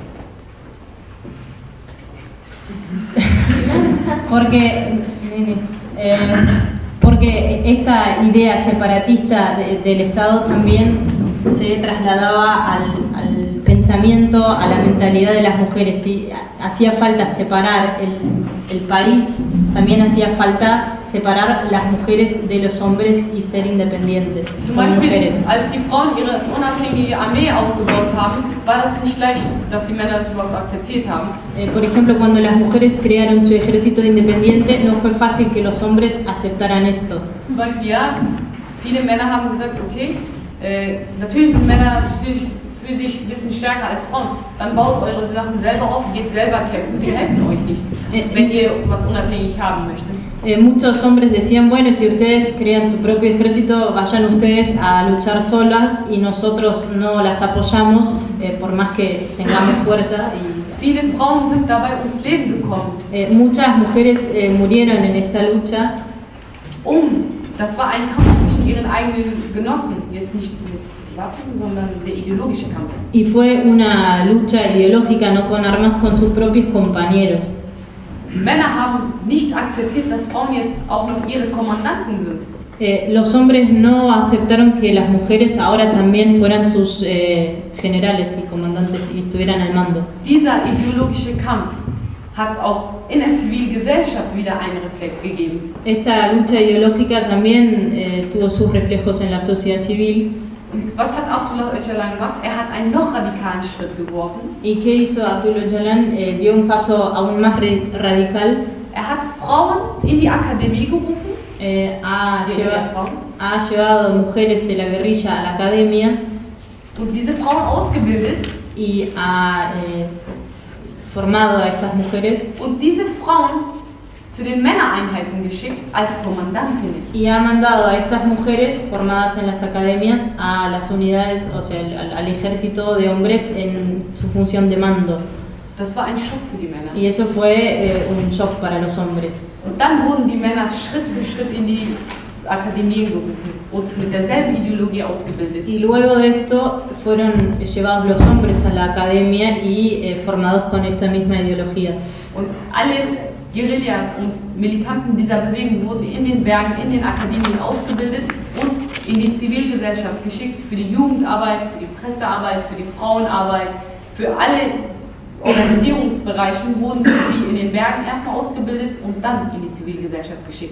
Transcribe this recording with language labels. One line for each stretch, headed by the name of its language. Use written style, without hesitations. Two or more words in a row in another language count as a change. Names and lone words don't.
Spanish: Porque esta idea separatista del Estado también se trasladaba al pensamiento, a la mentalidad de las mujeres. Si hacía falta separar el país, también hacía falta separar las mujeres de los hombres y ser independientes.
German: Zum Beispiel, als die Frauen ihre unabhängige Armee aufgebaut haben, war das nicht leicht, dass die Männer das überhaupt akzeptiert haben.
Spanish: Por ejemplo, cuando las mujeres crearon su ejército independiente, no fue fácil que los hombres aceptaran esto.
German: Weil viele Männer haben gesagt, okay, natürlich sind Männer physisch ein bisschen stärker als Frauen. Dann baut eure Sachen selber auf, geht selber kämpfen. Wir helfen euch nicht, wenn ihr was unabhängig haben möchtet.
Spanish: Muchos hombres decían, bueno, si ustedes crean su propio ejército, vayan ustedes a luchar solas y nosotros no las apoyamos, por más que tengamos fuerza.
German: Viele Frauen sind dabei ums Leben gekommen.
Spanish: Muchas mujeres murieron en esta lucha.
German: Das war ein Kampf zwischen ihren eigenen Genossen, jetzt nicht mit Waffen, sondern der ideologische Kampf.
Spanish: Y fue una lucha ideológica, no con armas, con sus propios compañeros.
German: Die Männer haben nicht akzeptiert, dass Frauen jetzt auch noch ihre Kommandanten sind.
Spanish: Los hombres no aceptaron que las mujeres ahora también fueran sus generales y comandantes y estuvieran al mando.
German: Dieser ideologische Kampf hat auch in der Zivilgesellschaft wieder einen Reflex gegeben.
Spanish: Esta lucha ideológica también tuvo sus reflejos en la sociedad civil.
German: Und was hat Abdullah Öcalan gemacht? Er hat einen noch radikalen Schritt geworfen.
Spanish: ¿Y qué hizo Abdullah Öcalan? Dio un paso aún más radical.
German: Er hat Frauen in die Akademie gerufen.
Spanish: Ha llevado mujeres de la guerrilla a la academia.
German: Und diese Frauen ausgebildet.
Spanish: Y ha formado a estas mujeres.
German: Und diese Frauen zu den Männereinheiten geschickt als Kommandantinnen.
Spanish: Y ha mandado a estas mujeres formadas en las academias a las unidades, o sea, al ejército de hombres en su función de mando.
German: Das war ein Schock für die Männer.
Spanish: Y eso fue un shock para los hombres.
German: Und dann wurden die Männer Schritt für Schritt in die Akademien gerufen und mit derselben Ideologie ausgebildet.
Spanish: Y luego de esto fueron llevados los hombres a la academia y formados con esta misma ideología.
German: Und alle Guerillas und Militanten dieser Bewegung wurden in den Bergen, in den Akademien ausgebildet und in die Zivilgesellschaft geschickt, für die Jugendarbeit, für die Pressearbeit, für die Frauenarbeit, für alle Organisierungsbereichen wurden die in den Bergen erstmal ausgebildet und dann in die Zivilgesellschaft geschickt.